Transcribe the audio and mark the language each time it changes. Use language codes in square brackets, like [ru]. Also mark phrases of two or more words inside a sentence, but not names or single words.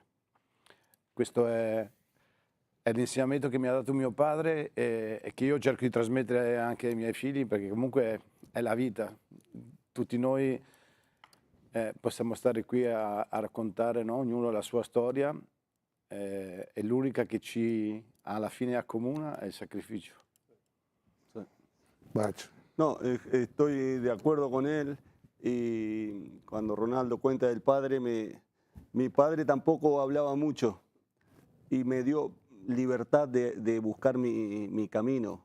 [it] Questo è l'insegnamento che mi ha dato mio padre e che io cerco di trasmettere anche ai miei figli, perché comunque è la vita. Tutti noi possiamo stare qui a raccontare, no? Ognuno la sua storia, e l'unica che ci alla fine accomuna è il sacrificio. Bate. [es] No, estoy de acuerdo con él. Y cuando Ronaldo cuenta del padre, mi padre tampoco hablaba mucho y me dio libertad de buscar mi camino.